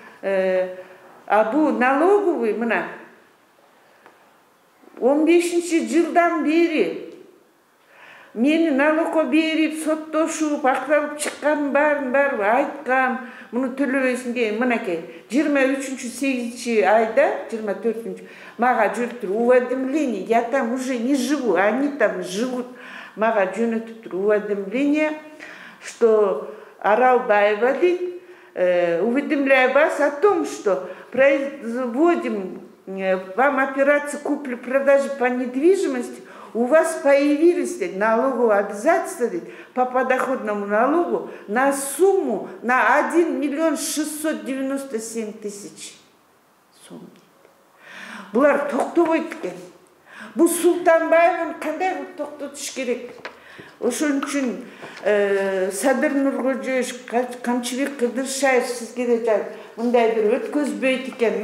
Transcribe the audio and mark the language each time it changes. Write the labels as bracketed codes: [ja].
[ky] А бу налоговый мына 15-жылдан бери мени налогко берип, соттошуп, акталып чыккан баарын айткам. Муну төлөбөйсүң деген мынакей 23-8 айда, 24-чү мага жөнөтүп уведомление. [ru] Я там уже не живу, они там живут. Мага жөнөтүп уведомление, что Аралбаева дейт, уведомляю вас о том, что производим вам операцию купли-продажи по недвижимости, у вас появились налоговые обязательства по подоходному налогу на сумму на 1 697 000 сом. [ky] Булар токтобойт экен. Бу Султанбаеваны кандай кылып токтотуш керек? Ошон үчүн Садыр Нуркожоевич, Камчыбек Кыдыршаев сизге де мындай бир өткөзбөйт экен.